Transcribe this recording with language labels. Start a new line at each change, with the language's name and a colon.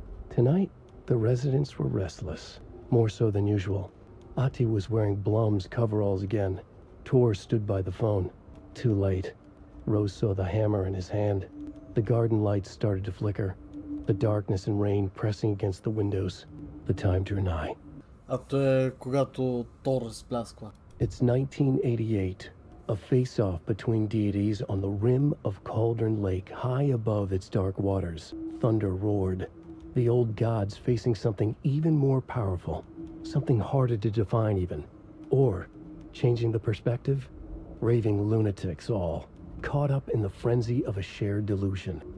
English: Tonight, the residents were restless, more so than usual. Ati was wearing Blum's coveralls again. Tor stood by the phone. Too late. Rose saw the hammer in his hand. The garden lights started to flicker. The darkness and rain pressing against the windows. The time drew nigh.
Bulgarian: А то е когато Тор разплясква.
English: It's 1988. A face-off between deities on the rim of Cauldron Lake, high above its dark waters. Thunder roared. The old gods facing something even more powerful. Something harder to define even. Or, changing the perspective, raving lunatics all, caught up in the frenzy of a shared delusion.